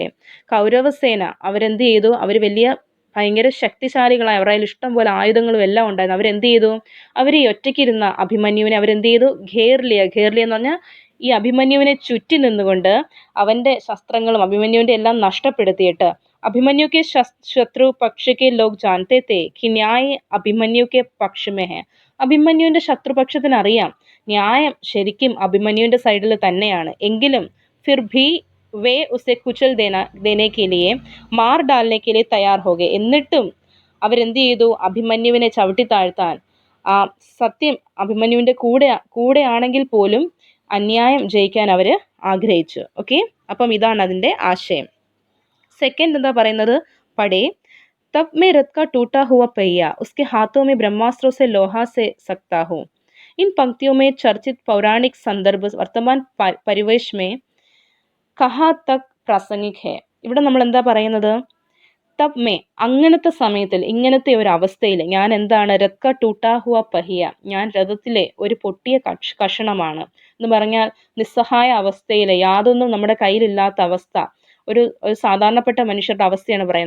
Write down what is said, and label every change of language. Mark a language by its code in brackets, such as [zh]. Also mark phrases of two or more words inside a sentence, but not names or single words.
[ml] കൗരവസേന അവരെന്ത് ചെയ്തു? അവർ വലിയ ഭയങ്കര ശക്തിശാലികളായ, അവരുടെ ഇഷ്ടം പോലെ ആയുധങ്ങളും എല്ലാം ഉണ്ടായിരുന്നു. അവരെന്ത് ചെയ്തു? അവർ ഈ ഒറ്റയ്ക്കിരുന്ന അഭിമന്യുവിനെ അവരെന്ത് ചെയ്തു? ഘേർലിയ എന്ന് പറഞ്ഞാൽ ഈ അഭിമന്യുവിനെ ചുറ്റി നിന്നുകൊണ്ട് അവൻ്റെ ശസ്ത്രങ്ങളും അഭിമന്യുവിൻ്റെ എല്ലാം നഷ്ടപ്പെടുത്തിയിട്ട് [hi] अभिमन्यु के शत्रु पक्ष के लोग जानते थे कि न्याय अभिमन्यु के पक्ष में है. [ml] അഭിമന്യുവിൻ്റെ ശത്രുപക്ഷത്തിന് അറിയാം ന്യായം ശരിക്കും അഭിമന്യുവിൻ്റെ സൈഡിൽ തന്നെയാണ്. [hi] എങ്കിലും फिर भी वे उसे कुचल देने के लिए मार डालने के लिए तैयार हो गए. [ml] എന്നിട്ടും അവരെന്ത് ചെയ്തു? അഭിമന്യുവിനെ ചവിട്ടി താഴ്ത്താൻ, സത്യം അഭിമന്യുവിൻ്റെ കൂടെ ആണെങ്കിൽ പോലും അന്യായം ജയിക്കാൻ അവർ ആഗ്രഹിച്ചു. ഓക്കെ, അപ്പം ഇതാണ് അതിൻ്റെ ആശയം. सेकेंड എന്താ പറയുന്നത്? [hi] पढ़े तब मैं रथ का टूटा हुआ पहिया उसके हाथों में ब्रह्मास्त्रों से लोहा से सकता हूँ. इन पंक्तियों में चर्चित पौराणिक संदर्भ वर्तमान परिवेश में कहाँ तक प्रासंगिक है. [ml] ഇവിടെ നമ്മൾ എന്താ പറയുന്നത്? [hi] तब मैं, [ml] അങ്ങനത്തെ സമയത്തിൽ, ഇങ്ങനത്തെ ഒരു അവസ്ഥയിൽ ഞാൻ എന്താണ്? [hi] रथ टूटा हुआ पहिया, [ml] ഞാൻ രഥത്തിലെ ഒരു പൊട്ടിയ കഷണമാണ് എന്ന് പറഞ്ഞാൽ നിസ്സഹായ അവസ്ഥയിൽ, യാതൊന്നും നമ്മുടെ കയ്യിലില്ലാത്ത അവസ്ഥ, ഒരു സാധാരണപ്പെട്ട മനുഷ്യരുടെ അവസ്ഥയാണ് പറയുന്നത്.